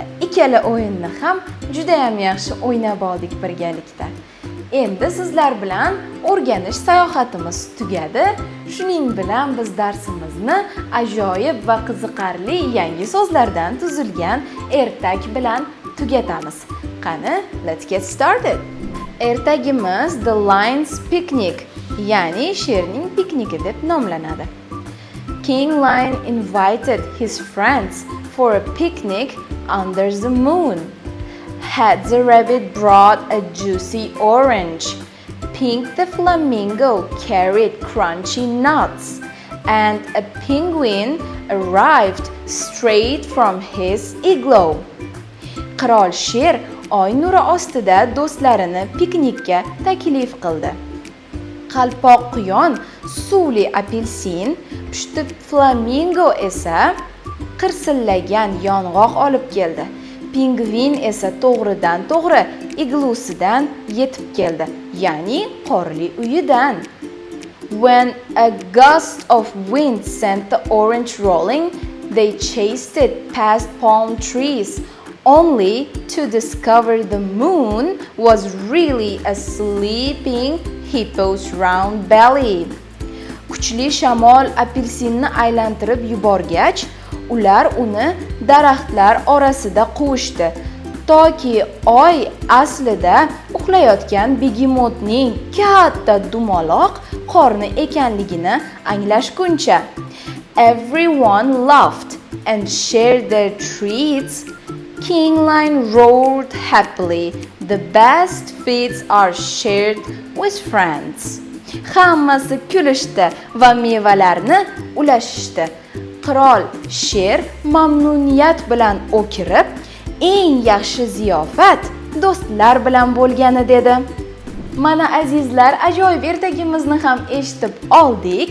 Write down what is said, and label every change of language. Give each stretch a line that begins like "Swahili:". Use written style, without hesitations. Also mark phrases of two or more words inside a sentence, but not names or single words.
Uzbek: Ikkala o'yinni ham juda ham yaxshi o'ynab oldik birgalikda. Endi sizlar bilan o'rganish sayohatimiz tugadi. Shuning bilan biz darsimizni ajoyib va qiziqarli yangi so'zlardan tuzilgan ertak bilan tugatamiz. Qani,
English: let's get started. Ertagimiz The Lion's Picnic,
Uzbek: ya'ni sherning pikniki deb nomlanadi.
English: King Lion invited his friends for a picnic under the moon. Had the rabbit brought a juicy orange. Pink the flamingo carried crunchy nuts. And a penguin arrived straight from his igloo.
Uzbek: Qirol sher oy nuri ostida do'stlarini piknikka taklif qildi. Qalpoq quyon suvli apelsin, pushti flamingo esa qirsillagan yong'oq olib keldi. Pingvin esa to'g'ridan to'g'ri iglusidan yetib keldi, ya'ni qorli uyidan.
English: When a gust of wind sent the orange rolling, they chased it past palm trees, only to discover the moon was really a sleeping hippo's round belly.
Uzbek: Kuchli shamol apelsinni aylantirib yuborgach, ular uni daraxtlar orasida quvishdi, toki oy aslida uxlayotgan begemotning katta dumaloq qorni ekanligini anglashguncha.
English: Everyone laughed and shared their treats. King Lion roared happily. The best feats are shared with friends.
Uzbek: Hammasi kulishdi va mevalarni ulashishdi. Qirol sher mamnuniyat bilan o'kirib, eng yaxshi ziyofat do'stlar bilan bo'lgani dedi. Mana azizlar, ajoyib ertagimizni ham eshitib oldik.